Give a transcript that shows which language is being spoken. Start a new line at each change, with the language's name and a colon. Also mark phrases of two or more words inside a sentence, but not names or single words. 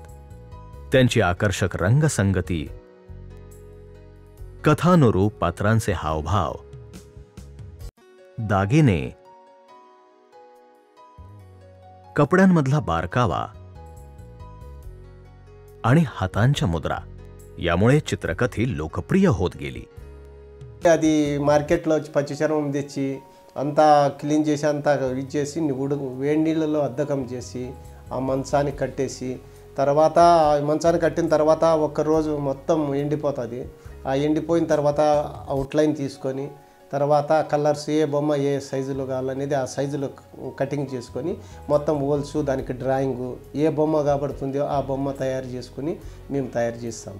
Marathi: त्यांची आकर्षक रंगसंगती, कथानुरूप पात्रांचे हावभाव, दागिने, कपड्यांमधला बारकावा आणि हातांच्या मुद्रा यामुळे चित्रकथी लोकप्रिय होत गेली।
Telugu: అది మార్కెట్లో పచ్చిచర్మం తెచ్చి అంతా క్లీన్ చేసి అంతా ఇచ్చేసి వేడి నీళ్ళలో అద్దకం చేసి ఆ మంచానికి కట్టేసి తర్వాత మంచానికి కట్టిన తర్వాత ఒక రోజు మొత్తం ఎండిపోతుంది। ఆ ఎండిపోయిన తర్వాత అవుట్లైన్ తీసుకొని తర్వాత కలర్స్ ఏ బొమ్మ ఏ సైజులో కావాలనేది ఆ సైజులో కటింగ్ చేసుకొని మొత్తం హోల్స్ దానికి డ్రాయింగ్ ఏ బొమ్మ కాబడుతుందో ఆ బొమ్మ తయారు చేసుకొని మేము తయారు చేస్తాము।